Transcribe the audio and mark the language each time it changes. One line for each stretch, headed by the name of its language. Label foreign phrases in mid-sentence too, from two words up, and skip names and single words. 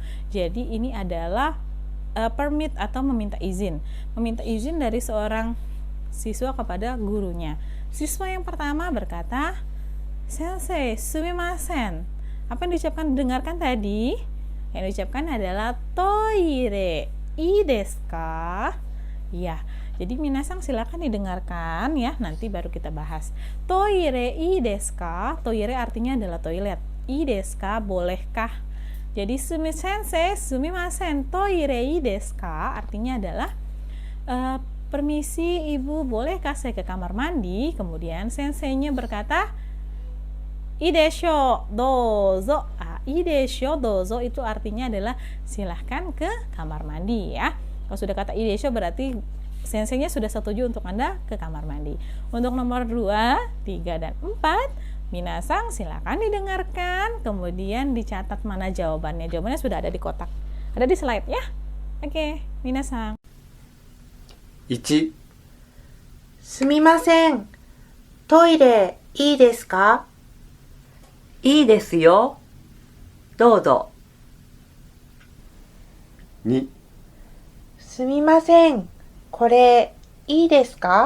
Indonesian: Jadi ini adalah permit atau meminta izin. Meminta izin dari seorang siswa kepada gurunya. Siswa yang pertama berkata,
Japanese: "先生、すみません."
Indonesian: Apa yang diucapkan? Dengarkan tadi. Yang diucapkan adalah toire.
Japanese: いいですか? Ya.
Indonesian: Jadi minasang silakan didengarkan ya. Nanti baru kita bahas.
Japanese: トイレいいですか?
Indonesian: Toire artinya adalah toilet.
Japanese: いいですか?
Indonesian: Bolehkah?
Japanese: Jadi 先生、すみません、トイレいいですか?
Indonesian: Artinya adalah permisi ibu, bolehkah saya ke kamar mandi? Kemudian senseinya berkata,
Japanese: いいでしょどうぞ. いいでしょどうぞ
Indonesian: itu artinya adalah silahkan ke kamar mandi ya. Kalau sudah kata
Japanese: いいでしょ
Indonesian: berarti senseinya sudah setuju untuk Anda ke kamar mandi. Untuk nomor 2, 3, dan 4, minasang silakan didengarkan, kemudian dicatat mana jawabannya. Jawabannya sudah ada di kotak, ada di slide ya. Oke, minasang.
Japanese: 1、すみません。トイレいいですか？いいですよ。どうぞ。 2、すみません。これいいですか？